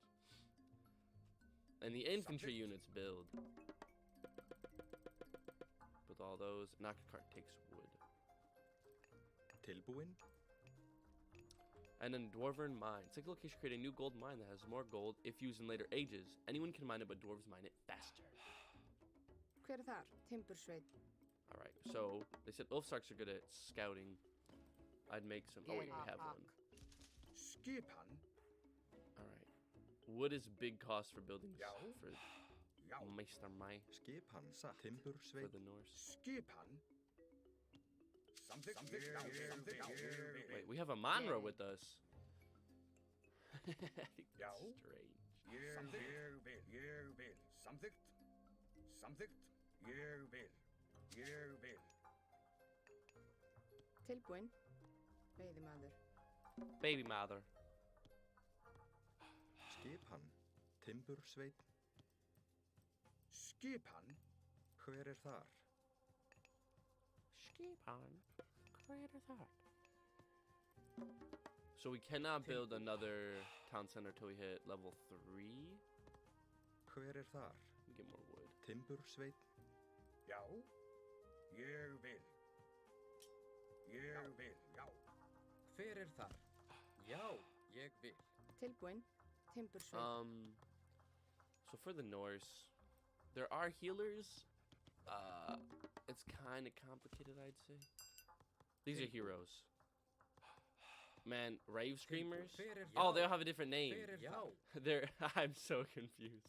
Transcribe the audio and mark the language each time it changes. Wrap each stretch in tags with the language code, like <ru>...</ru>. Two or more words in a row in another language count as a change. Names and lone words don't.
<en>And the infantry units build. With all those, Nakakart takes wood.</en> <is>Tilbúin.</is> <en>And then Dwarven Mine. Single location create a new gold mine that has more gold if used in later ages. Anyone can mine it, but dwarves mine it faster.</en> <is>Hver þar? Timbursveit.</is> <en>Alright, so they said Ulfsarks are good at scouting. I'd make some. Oh, wait, we have one.</en> <is>Skipan.</is> <en>Alright. Wood is big cost for buildings.</en> <is>Já.</is> <en>For</en> <is>Já.</is> <en>Meister Mai.</en> <is>Skipan. Satt. Timbursveit.</is> <en>For the Norse.</en> <is>Skipan. Something.</is> <en>Wait, we have a Manra with us. I think</en> <is>Já.</is> <en>that's strange.</en> <is>Ég vil. Samþykkt. Samþykkt. Ég vil. Tilbúin. Veiðimaður.</is> <en>Baby mother.</en> <is>Skipan. Timbursveit. Skipan. Hver þar?</is> <en>So we cannot build another town center till we hit level 3.</en> <is>Hver þar?</is> <en>Get more wood.</en> <is>Timbursveit. Já. Ég vil. Já. Hver þar? Já, ég vil. Tilbúin. Timbursveit.</is> <en>So for the Norse, there are healers. It's kind of complicated, I'd say. These are heroes. Man, rave screamers? Oh, they all have a different name. They're I'm so confused.</en>